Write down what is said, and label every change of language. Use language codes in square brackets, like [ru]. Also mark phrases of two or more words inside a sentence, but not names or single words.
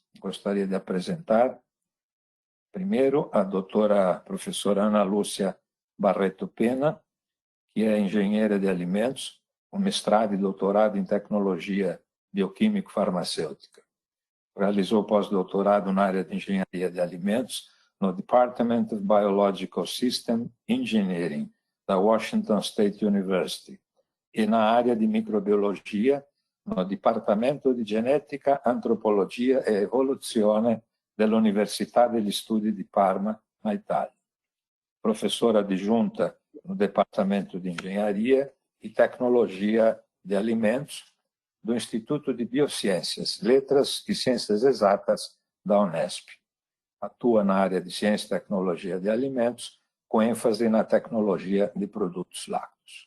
[pt] Gostaria de apresentar, primeiro, a doutora professora Ana Lúcia Barreto Pena, que é engenheira de alimentos, com mestrado e doutorado em tecnologia bioquímico-farmacêutica. Realizou pós-doutorado na área de engenharia de alimentos no Department of Biological System Engineering, da Washington State University, e na área de microbiologia, no Dipartimento di Genetica, Antropologia e Evoluzione dell'Università degli Studi di Parma, na Itália. Professora adjunta no Departamento de Engenharia e Tecnologia de Alimentos do Instituto de Biociências, Letras e Ciências Exatas da Unesp. Atua na área de Ciência e Tecnologia de Alimentos, com ênfase na tecnologia de produtos lácteos.